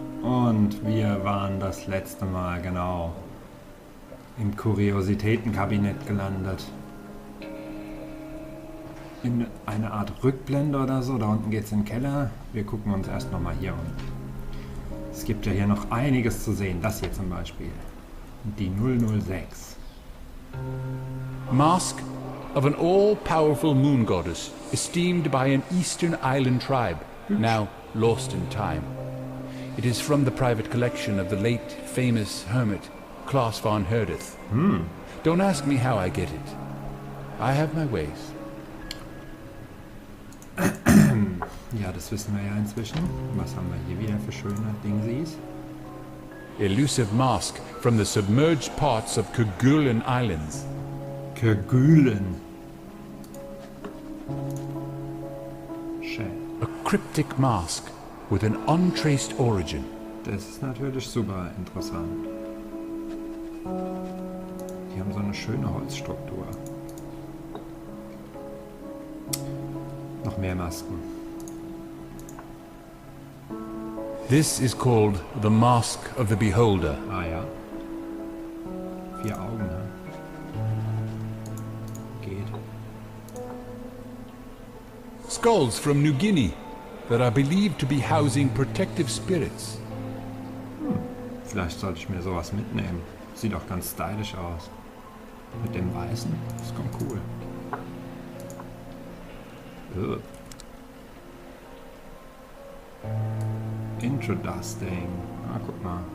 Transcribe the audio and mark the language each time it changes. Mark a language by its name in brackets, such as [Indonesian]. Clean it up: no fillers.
[German] Und wir waren das letzte Mal genau im Kuriositätenkabinett gelandet. In eine Art Rückblende oder so. Da unten geht's in den Keller. Wir gucken uns erst nochmal hier um. Es gibt ja hier noch einiges zu sehen. Das hier zum Beispiel. Die 006. [English] Mask of an all-powerful moon goddess, esteemed by an eastern island tribe, now lost in time. It is from the private collection of the late famous hermit, Klaus von Herdeth. Don't ask me how I get it. I have my ways. [German] Ja, das wissen wir ja inzwischen. Was haben wir hier wieder für schöne Dingsies? [English] Elusive mask from the submerged parts of Kerguelen Islands. [German] Kerguelen. Schön. [English] A cryptic mask with an untraced origin. [German] Das ist natürlich super interessant. Die haben so eine schöne Holzstruktur. Noch mehr Masken. [English] This is called the Mask of the Beholder. [German] Ah ja. 4 Augen, ne? Geht. [English] Skulls from New Guinea that are believed to be housing protective spirits. [German] Vielleicht sollte ich mir sowas mitnehmen. Sieht auch ganz stylisch aus. Mit dem Weißen. Das kommt cool. Ugh. Introdusting. Ah, guck mal.